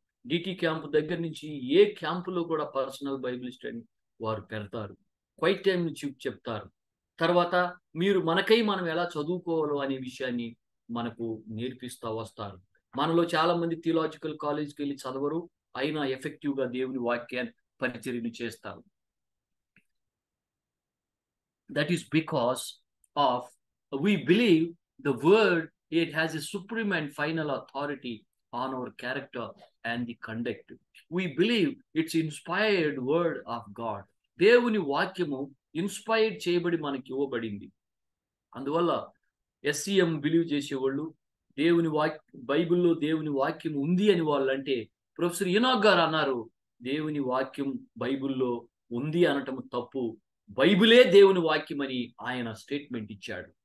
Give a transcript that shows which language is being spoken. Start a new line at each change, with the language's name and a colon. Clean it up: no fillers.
Telugu: DT camp దగ్గర నుంచి ఏ క్యాంపులో కూడా పర్సనల్ బైబిల్ స్టడీ వారు పెడతారు, క్వైట్ టైం నుంచి చెప్తారు. తర్వాత మనం ఎలా చదువుకోవాలో అనే విషయాన్ని మనకు నేర్పిస్తూ వస్తారు. మనలో చాలా మంది థియలాజికల్ కాలేజ్కి వెళ్ళి చదవరు, అయినా ఎఫెక్టివ్గా దేవుని వాక్యాన్ని పరిచర్యను చేస్తారు.
English: That is because of we believe the word, it has a supreme and final authority on our character and the conduct. We believe it's inspired word of God.
Telugu: దేవుని వాక్యము ఇన్స్పైర్డ్ చేయబడి మనకి ఇవ్వబడింది. అందువల్ల SCM బిలీవ్ చేసేవాళ్ళు బైబిల్లో దేవుని వాక్యం ఉంది అని వాళ్ళు అంటే, ప్రొఫెసర్ ఇనాక్ గారు అన్నారు దేవుని వాక్యం బైబిల్లో ఉంది అనటం తప్పు, బైబిలే దేవుని వాక్యం అని ఆయన స్టేట్మెంట్ ఇచ్చాడు.